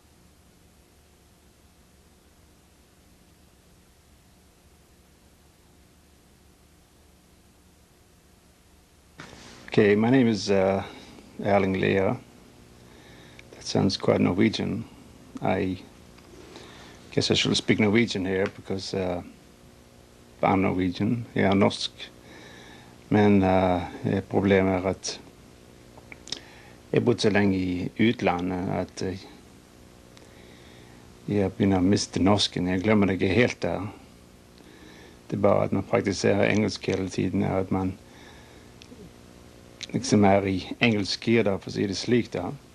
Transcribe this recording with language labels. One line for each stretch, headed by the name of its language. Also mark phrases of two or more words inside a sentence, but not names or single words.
English: Okay, my name is Erling. That sounds quite Norwegian. I guess I should speak Norwegian here because I'm Norwegian.
Norwegian: Jeg er norsk. Men problemet at jeg har bodd så lenge i utlandet at jeg begynner å miste norsken. Jeg glemmer det ikke helt der. Det er bare at man praktiserer engelsk hele tiden, at man liksom er i engelsk gir, for å si det slik da.